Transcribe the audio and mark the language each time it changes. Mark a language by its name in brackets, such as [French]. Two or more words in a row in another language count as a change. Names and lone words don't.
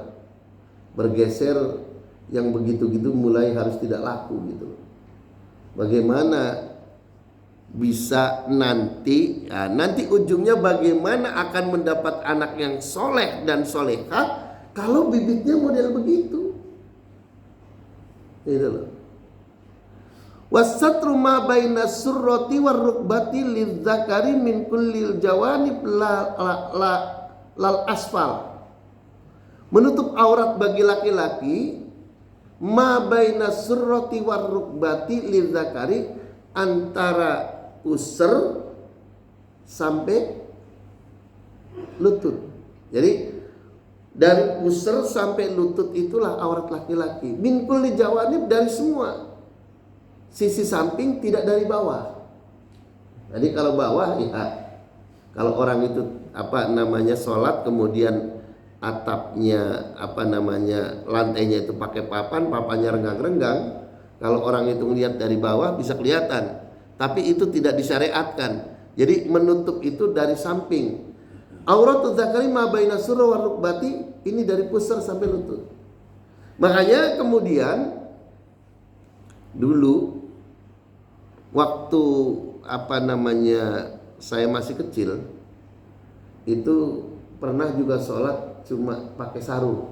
[Indonesian] Bergeser, yang begitu-gitu mulai harus tidak laku gitu. Bagaimana bisa nanti ujungnya bagaimana akan mendapat anak yang soleh dan solehah kalau bibitnya model begitu. Itu loh. [Arabic] وستر ما بين السرة والركبة للذكر من كل الجوانب لا الأسفل. [Indonesian] Menutup aurat bagi laki-laki [Arabic] ما بين السرة والركبة للذكر, [Indonesian] antara pusar sampai lutut. Jadi dari pusar sampai lutut itulah aurat laki-laki. [Arabic] من كل جوانب, [Indonesian] dari semua sisi samping, tidak dari bawah. Jadi kalau bawah ya, kalau orang itu sholat kemudian atapnya lantainya itu pakai papannya renggang-renggang, kalau orang itu melihat dari bawah bisa kelihatan, tapi itu tidak disyariatkan. Jadi menutup itu dari samping. [Arabic] عورة الذكر ما بين السرة والركبة, [Indonesian] ini dari pusar sampai lutut. Makanya kemudian dulu waktu saya masih kecil itu pernah juga sholat cuma pakai sarung.